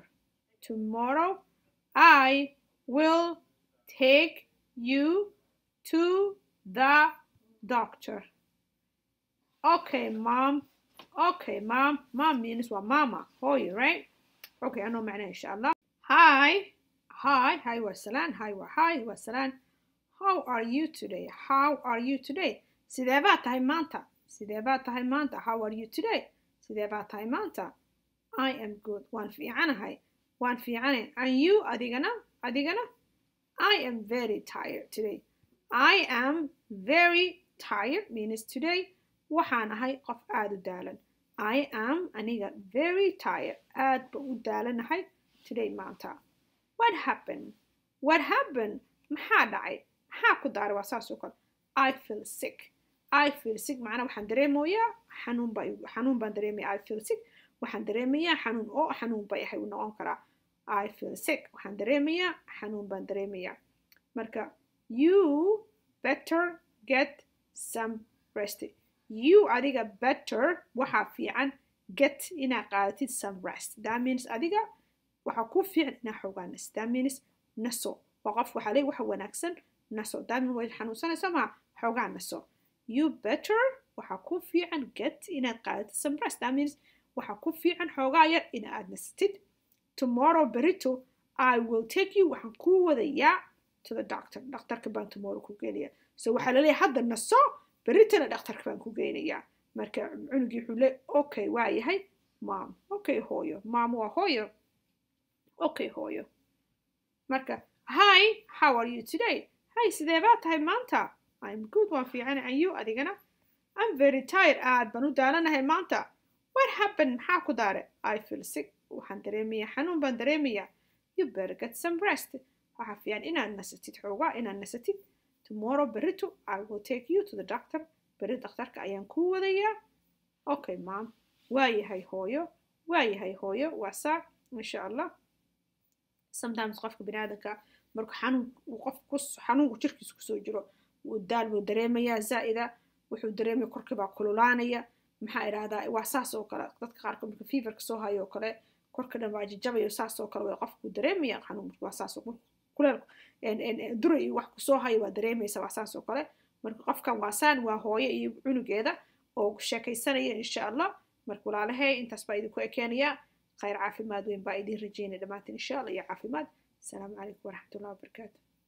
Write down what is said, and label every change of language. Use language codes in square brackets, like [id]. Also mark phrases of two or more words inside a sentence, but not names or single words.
[en] Tomorrow I will take you to the doctor. Okay, Mom. Okay, Mom. Mom means what mama. Hoy, right? Okay, I know [ar] معناه إن شاء الله. [en] Hi wasalan. How are you today? How are you today? [so] Sidee baa tahay maanta? [en] How are you today? [so] Sidee baa tahay maanta? [en] I am good. [so] Waan fiicanahay. [en] And you adigana? I am very tired today. I am very tired means today [so] waxaan ahay qof aad u daalan. [en] I am aniga very tired. [so] Aad ba u daalanahay today maanta. [en] What happened? [so] maxaa dhacay maxaa ku daaray waa saas oo kale [en] I feel sick [so] macna waxaan dareemayaa xanuun baan dareemayaa [en] I feel sick [so] waxaan dareemayaa xanuun bay ahay uu noqon karaa [en] I feel sick [so] waxaan dareemayaa xanuun baan dareemayaa marka [en] you better get some rest you [so] adiga better waxa fiican get inaa qaadatid [en] some rest that means [so] adiga waxa ku fiican inaa xoogaa nasto [en] that means [so] naso waa qof waxa leeyahay waxa wanaagsan naso [en] that means [so] way xanuunsanaysaa ma xoogaa naso [en] you better [so] waxa ku fiican get inaad qaadatid [en] some rest that means [so] waxa ku fiican xoogaa yar inaad nastid tomorrow berito [en] I will take you [so] waxaan ku wadayaa [en] to the doctor [so] dhakhtarka baan tomorrow ku geenaya so waxa la leeyahay hadda naso beritana dhakhtarka baan ku geenayaa marka cunugii wuxuu leeyahay okay waa yahay [en] mom okay [so] hooyo mom waa hooyo okay hooyo marka [en] hi how are you today Hi [so] sidee baa tahay maanta? [en] I'm good [so] waan fiican [en] and you adigana? I'm very tired [so] aad baan u daalanahay maanta. [en] What happened? [so] Maxaa ku daare? [en] I feel sick. [so] Waxaan dareemayaa xanuun baan dareemayaa. [en] You better get some rest. [so] Waxaa fiican inaad nasatid xoogaa inaad nasatid. [en] Tomorrow berrito I will take you to the doctor. [so] Berri dhakhtarka ayaan kuu wadayaa. [en] Okay mom. [so] Waayahay hooyo. Waayahay hooyo. Waa saa [ar] إن شاء الله. [so] Sometimes qofka bini'aadamka marka xanuunku jirkiisa ku soo jiro wuu daal wuu dareemayaa zaa'ida wuxuu dareemayaa korkii baa kululaanaya maxaa idhaahdaa waa saas oo kale dadka qaarkood marka feverka soo hayo oo kale korka dhan baa jajabayo saas oo kale waa qofku dareemaya xanuun waa saas oo kuleel duray wax ku soo hayo waa dareemaysa waa saas oo kale marka qofkan waa saan waa hooyo iyo cunugeeda oo sheekaysanaya [ar] إن شاء الله [so] marka walaalahay intaas baa idinku ekeenaya khayr caafimaad weyn baa idin rajeynaya dhamaantiin [ar] إن شاء الله [so] iyo caafimaad [ar] السلام عليكم ورحمة الله وبركاته